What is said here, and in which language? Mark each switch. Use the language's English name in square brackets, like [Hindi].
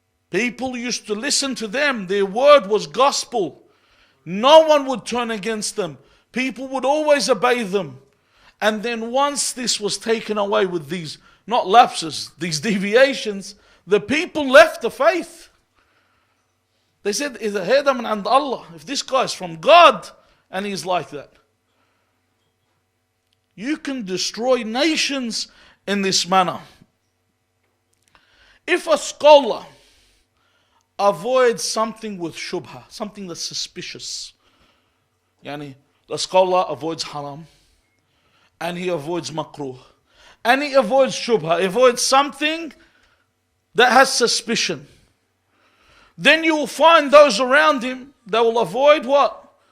[English] People used to listen to them. Their word was gospel. No one would turn against them. People would always obey them. And then once this was taken away with these, not lapses, these deviations, the people left the faith. [Arabic] They said, إِذَا هَذَا مِنْ عِنْدِ اللَّهِ. [English] If this guy is from God and he's like that. You can destroy nations in this manner. If a scholar avoids something with shubha, something that's suspicious, yani the scholar avoids haram, and he avoids makruh, and he avoids shubha, he avoids something that has suspicion, then you will find those around him, they will avoid what?